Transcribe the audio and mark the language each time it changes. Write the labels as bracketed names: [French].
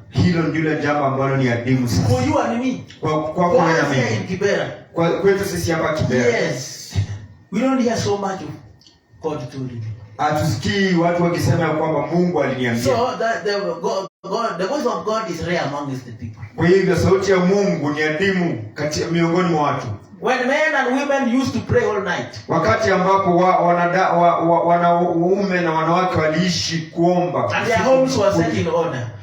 [Swahili] Hilo ndilo jambo ambalo ni adimu sasa. [English] For you and me. [Swahili] Kwa na mimi. Kibera. Kwetu sisi hapa Kibera. [English] Yes. We don't hear so much of God told me. [Swahili] Atusikii watu wakisema kwamba Mungu aliniambia. [English] So that the voice of God is rare among the people. [Swahili] Kwa hivyo sauti ya Mungu ni adimu miongoni mwa watu. [English] When men and women used to pray all night. [Swahili] Wakati ambapo wanaume na wanawake waliishi kuomba. [English] And their homes were set in order.